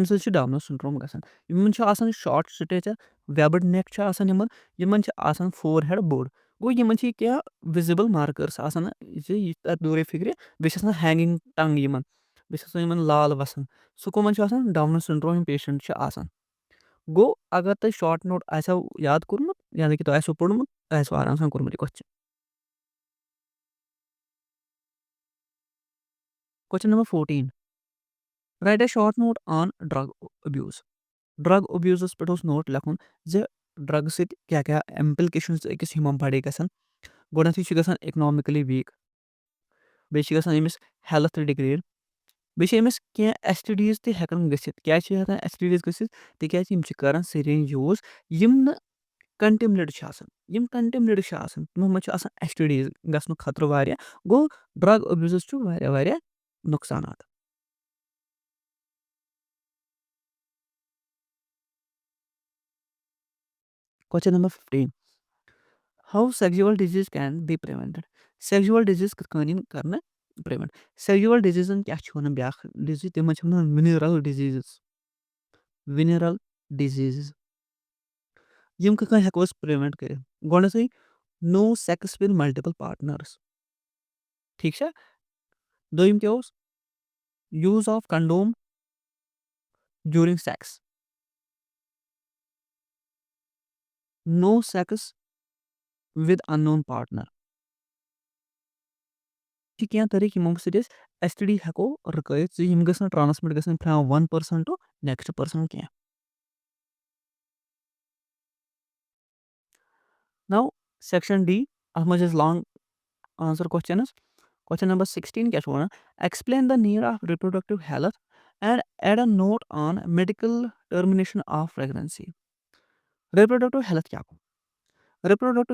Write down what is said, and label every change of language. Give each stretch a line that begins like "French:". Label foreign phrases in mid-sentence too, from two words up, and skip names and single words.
Kashmiri: سۭتۍ چھُ
English: Down's syndrome
Kashmiri: گژھان یِمن چھُ آسان
English: short stature webbed neck
Kashmiri: چھُ آسان یِمن چھِ آسان فور ہیڈ بوٚڑ گوٚو یِمن چھِ کینٛہہ
English: visible markers
Kashmiri: آسان یہِ تَتھ دوٗرے فِکرِ بیٚیہِ چھِ آسان
English: hanging tongue
Kashmiri: یِمن بیٚیہِ چھِ آسان یِمن لال وَسان سُہ کٕمن چھُ آسان
English: Down's syndrome
Kashmiri: یِم پیشنٹ چھِ آسان گوٚو اگر تۄہہِ
English: short note
Kashmiri: آسیو یاد کوٚرمُت یعنی کہِ تۄہہِ آسیو پوٚرمُت تۄہہِ آسیو آرام سان کوٚرمُت یہِ
English: question number 14. Write a short note on drug abuse. drug abuse
Kashmiri: پٮ۪ٹھ اوس نوٹ لیکھُن زِ ڈرٛگہٕ سۭتۍ کیٛاہ کیٛاہ ایمپلِکیشنٕز أکِس
English: human body
Kashmiri: گژھان گۄڈنٮ۪تھٕے چھُ گژھان اِکنامِکٔلی ویٖک بیٚیہِ چھِ گژھان أمِس
English: health degrade
Kashmiri: بیٚیہِ چھِ أمِس کینٛہہ ایس ٹی ڈیٖز تہِ ہٮ۪کان گٔژھِتھ کیٛازِ چھِ ہٮ۪کان ایس ٹی ڈیٖز گٔژھِتھ تِکیٛازِ یِم چھِ کران
English: syringe use
Kashmiri: یِم نہٕ کنٹِمنیٹ چھِ آسان یِم کنٹِمنیٹ چھِ آسان تِمو منٛز چھُ آسان ایس ٹی ڈیٖز گژھنُک خطرٕ واریاہ گوٚو
English: drug abuse
Kashmiri: چھُ واریاہ واریاہ نۄقصانات
English: question number 15. How sexual disease can be prevented? Sexual disease
Kashmiri: کِتھ کٔنۍ یِن کرنہٕ پرٛیوینٹ
English: sexual diseases
Kashmiri: کیٛاہ چھِ وَنان بیٛاکھ ڈِزیٖز تِمن چھِ وَنان وِنرل ڈِزیٖزٕز یِم کِتھ کٔنۍ ہٮ۪کو أسۍ پرٛیوینٹ کٔرِتھ گۄڈنٮ۪تھٕے
English: no sex with multiple partners
Kashmiri: ٹھیٖک چھا دوٚیِم کیٛاہ اوس
English: use of condom during sex no sex with unknown partner
Kashmiri: چھِ کینٛہہ طریٖقہٕ یِمو سۭتۍ أسۍ ایس ٹی ڈی ہٮ۪کو رُکٲیِتھ زِ یِم گٔژھ نہٕ ٹرانسمِٹ گژھٕنۍ
English: from one person to next person
Kashmiri: کینٛہہ
English: now section D
Kashmiri: اتھ منٛز چھِ أسۍ
English: long answer questions question number 16
Kashmiri: کیٛاہ چھُ وَنان
English: explain the need of reproductive health and add a note on medical termination of pregnancy reproductive health
Kashmiri: کیٛاہ گوٚو رِپروڈکٹِو